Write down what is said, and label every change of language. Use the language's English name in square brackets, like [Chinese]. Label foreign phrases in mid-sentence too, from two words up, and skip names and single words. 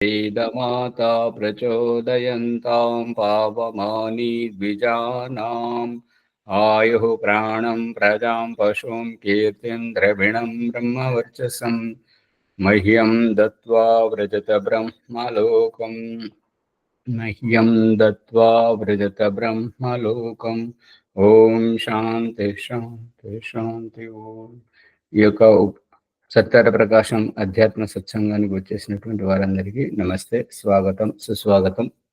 [Sanskrit] वेदमाता प्रचोदयन्तां पावमानी द्विजानाम् आयुः प्राणं प्रजां पशुं कीर्तिं द्रविणं ब्रह्मवर्चसं मह्यं दत्त्वा व्रजत ब्रह्मलोकम् ఓం శాంతి శాంతి శాంతి. ఓం. [Telugu] ఈ యొక్క సత్యార ప్రకాశం అధ్యాత్మ సత్సంగానికి వచ్చేసినటువంటి వారందరికీ నమస్తే, స్వాగతం, సుస్వాగతం.